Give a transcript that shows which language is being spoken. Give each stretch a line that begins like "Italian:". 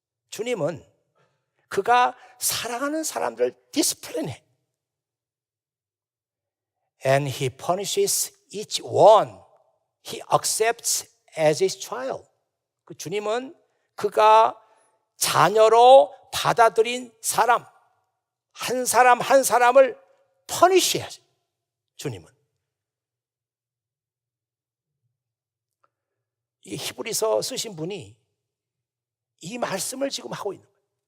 Korean: 주님은 그가 사랑하는 사람들을 디스플린해.
English: And he punishes each one he accepts as his child.
Korean: 그 주님은 그가 자녀로 받아들인 사람 한 사람을 퍼니시해야죠. 주님은. 이 히브리서 쓰신 분이 이 말씀을 지금 하고 있는 거예요.